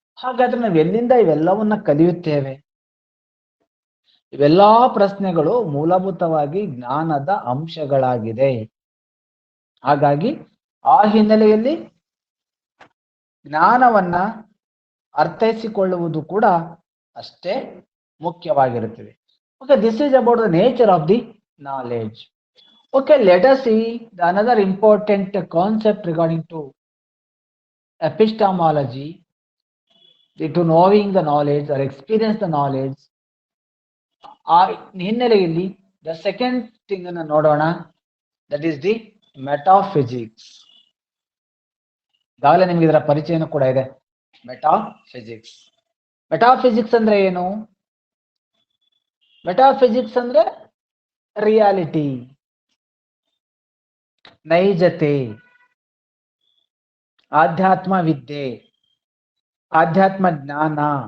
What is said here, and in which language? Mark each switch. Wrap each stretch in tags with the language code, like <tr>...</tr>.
<kn>ಹಾಗಾದ್ರೆ ನಾವು ಎಲ್ಲಿಂದ ಇವೆಲ್ಲವನ್ನ ಕಲಿಯುತ್ತೇವೆ? ಇವೆಲ್ಲಾ ಪ್ರಶ್ನೆಗಳು ಮೂಲಭೂತವಾಗಿ ಜ್ಞಾನದ ಅಂಶಗಳಾಗಿದೆ. ಹಾಗಾಗಿ ಆ ಹಿನ್ನೆಲೆಯಲ್ಲಿ ಜ್ಞಾನವನ್ನ ಅರ್ಥೈಸಿಕೊಳ್ಳುವುದು ಕೂಡ ಅಷ್ಟೇ ಮುಖ್ಯವಾಗಿರುತ್ತದೆ.</kn> <en>Okay, this is about the nature of the knowledge. Okay, let us see the another important concept regarding to epistemology, to knowing the knowledge or experience the knowledge.</en> <kn>ಆ ಹಿನ್ನೆಲೆಯಲ್ಲಿ</kn> <en>the second thing</en> <kn>ಅನ್ನು ನೋಡೋಣ,</kn> <en>That is the metaphysics.</en> <kn>ಈಗಾಗಲೇ ನಿಮ್ಗೆ ಇದರ ಪರಿಚಯನೂ ಕೂಡ ಇದೆ. Metaphysics. Metaphysics ಅಂದ್ರೆ ಏನು? ಮೆಟಾಫಿಸಿಕ್ಸ್ ಅಂದ್ರೆ ರಿಯಾಲಿಟಿ, ನೈಜತೆ, ಆಧ್ಯಾತ್ಮ ವಿದ್ಯೆ, ಆಧ್ಯಾತ್ಮ ಜ್ಞಾನ.</kn>